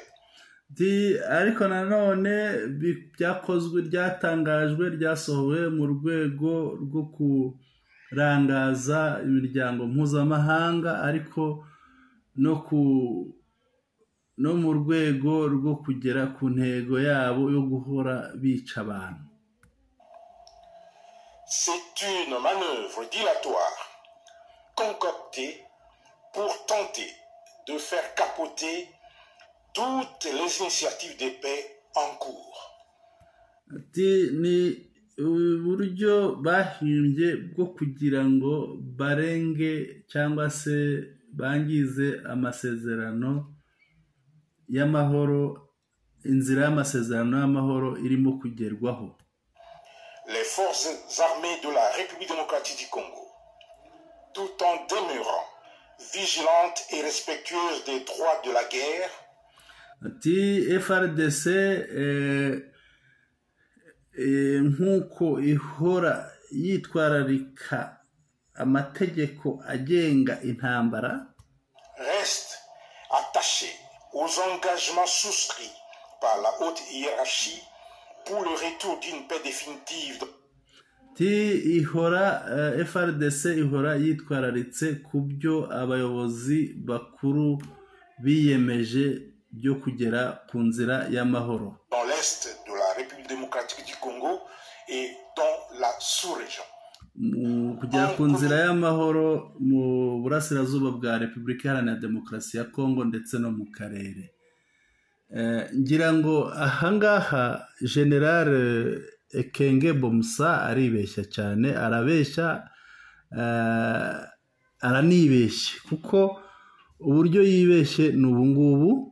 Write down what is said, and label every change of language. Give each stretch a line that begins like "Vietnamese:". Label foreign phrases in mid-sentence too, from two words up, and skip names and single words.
Kinyarwanda: ariko nanone ryatangajwe ryasohowe mu rwego rwo kurangaza imiryango mpuzamahanga, ariko no mu rwego rwo kugera ku ntego yabo yo guhora bica abantu.
French: C'est une manœuvre dilatoire concoctée pour tenter de faire capoter toutes les initiatives de paix en cours.
Kinyarwanda: Ni uburyo bahimbye bwo kugira ngo barenge cyangwa se bangize amasezerano y'amahoro, inzira y'amasezerano y'amahoro irimo kugerwaho.
French: Les forces armées de la République démocratique du Congo, tout en demeurant vigilantes et respectueuses des droits de la guerre,
Kinyarwanda: FARDC nk'uko ihora yitwararika amategeko agenga intambara,
French: reste attachée aux engagements souscrits par la haute hiérarchie pour le retour d'une paix définitive.
Kinyarwanda: FARDC ihora yitwararitse ku byo abayobozi bakuru biyemeje byo kugera ku nzira y'amahoro
French: dans l'est de la République démocratique du Congo et dans la sous-région.
Kinyarwanda: Kugera ku nzira y'amahoro mu burasirazuba bwa Repubulika Iharanira Demokarasi ya Congo ndetse no mu karere. Ngira ngo ahangaha General Ekenge Bomusa aribeshya cyane, arabeshya, aranibeshye, kuko uburyo yibeshye ni ubu ngubu.